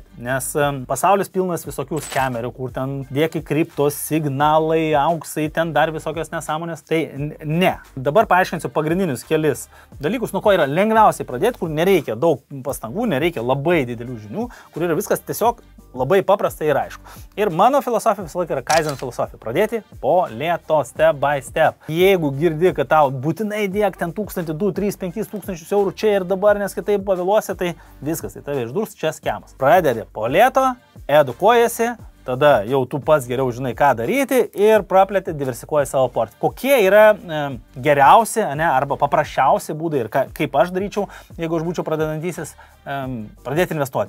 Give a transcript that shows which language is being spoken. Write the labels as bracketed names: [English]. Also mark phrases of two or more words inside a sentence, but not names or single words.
[Lithuanian] Nes pasaulis pilnas visokių skemerių, kur ten dėki kriptos, signalai, auksai, ten dar visokios nesąmonės. Tai ne. Dabar paaiškinsiu pagrindinius kelis dalykus, nuo ko yra lengviausiai pradėti, kur nereikia daug pastangų, nereikia labai didelių žinių, kur yra viskas tiesiog labai paprasta ir aišku. Ir mano filosofija visą laiką yra Kaizen filosofija. Pradėti po lėto, [English] step by step. [Lithuanian] Jeigu girdi, kad tau būtinai dėk ten 1000, 2, 3, 5 tūkstančius eurų čia ir dabar, nes kitaip pavėluosi, tai viskas, tai tave išdurs, čia skemas. Pradedi po lėto, edukuojasi, tada jau tu pats geriau žinai, ką daryti ir praplėti, diversifikuoji savo portfelį. Kokie yra geriausi, arba paprasčiausi būdai ir kaip aš daryčiau, jeigu aš būčiau pradedantysis, pradėti investuoti.